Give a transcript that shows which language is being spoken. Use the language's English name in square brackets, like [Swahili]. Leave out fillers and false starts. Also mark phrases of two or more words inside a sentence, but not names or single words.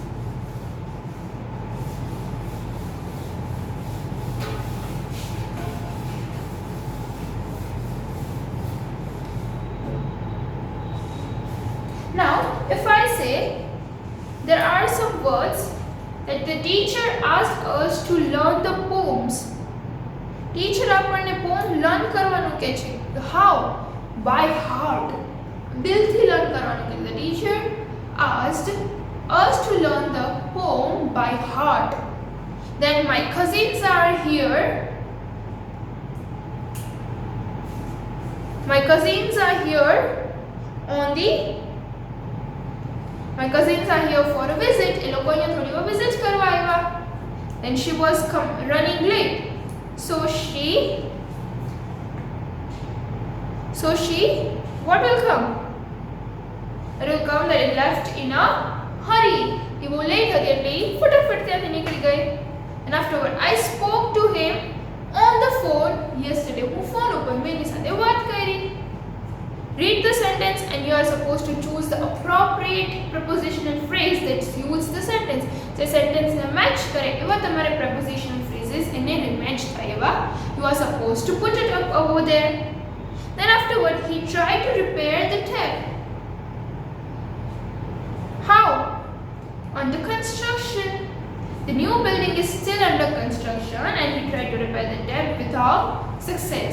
[English] Now, if I say there are some words that the teacher asked us to learn the poems. [Gujarati] Teacher આપણને [English] poem learn [Gujarati] કરવાનું કહે છે. [English] How? by heart. [Hindi] दिल learn कराने के लिए [English] the teacher asked us to learn the poem by heart. Then my cousins are here. My cousins are here for a visit. [Gujarati] એ લોકો અહીંયા થોડી વાર visit કરવા આવ્યા. [English] Then she was running late. So she what will come? It will come that it left in a hurry. [Gujarati] એ બહુ late હતી એટલે એ ફટાફટ ત્યાંથી નીકળી ગઈ. [English] And afterward I spoke to him on the phone yesterday. [Gujarati] હું ફોન ઉપર મેની સાથે વાત કરી. [English] Read the sentence and you are supposed to choose the appropriate prepositional phrase that suits the sentence. [Gujarati] જે sentence ને match કરે એવા તમારે [English] prepositional phrases [Gujarati] એને match થાય એવા [English] you are supposed to put it up over there. Then afterward he tried to repair the tap. How? Under construction. The new building is still under construction and he tried to repair the tap without success.